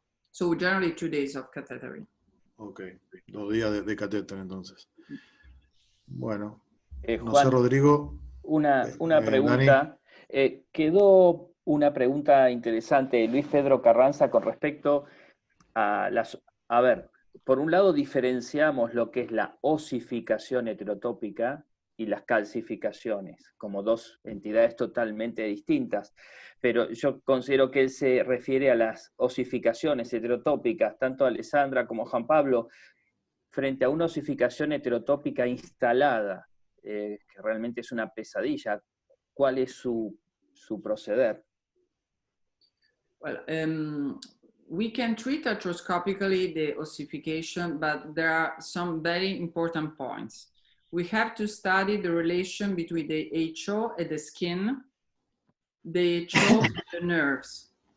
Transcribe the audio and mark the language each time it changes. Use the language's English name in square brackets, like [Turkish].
[English] So generally 2 days of catheter. [Spanish] Okay, 2 días de catéter entonces. Bueno, Juan, no sé, Rodrigo. Una pregunta. Quedó una pregunta interesante de Luis Pedro Carranza con respecto a las... A ver, por un lado diferenciamos lo que es la osificación heterotópica y las calcificaciones, como dos entidades totalmente distintas. Pero yo considero que él se refiere a las osificaciones heterotópicas, tanto Alessandra como Juan Pablo, frente a una osificación heterotópica instalada, que realmente es una pesadilla. ¿Cuál es su proceder? [English] Well, we can treat arthroscopically the ossification, but there are some very important points. We have to study the relation between the HO and the skin, the HO and the nerves.